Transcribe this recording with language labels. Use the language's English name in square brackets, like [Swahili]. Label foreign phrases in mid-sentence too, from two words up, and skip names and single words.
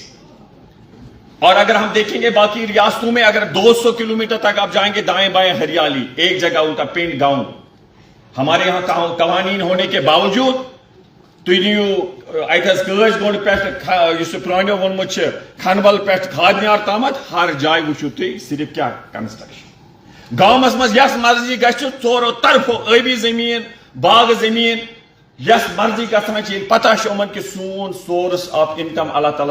[Urdu] اور اگر ہم دیکھیں گے باقی ریاستوں میں, اگر 200 کلومیٹر تک آپ جائیں گے دائیں بائیں ہریالی, ایک جگہ ان کا پنڈ گاؤں. ہمارے یہاں قوانین ہونے کے باوجود [Kashmiri] تُہۍ نِیِو اَتہِ حظ کٲش گوٚنٛڈ پٮ۪ٹھ یُس پرٛانیو ووٚنمُت چھُ کھنبل پٮ۪ٹھ کھادنیار تامتھ ہر جایہِ وٕچھِو تُہۍ صرف کیٛاہ کنسٹرکشن گامس منٛز یس مرضی گژھِ ژورو طرفو ٲبی زٔمیٖن باغ زٔمیٖن یس مرضی گژھان چھِ ییٚلہِ پتہ چھِ یِمن کہِ سون [English] source of income [Kashmiri] اللہ تعالیٰ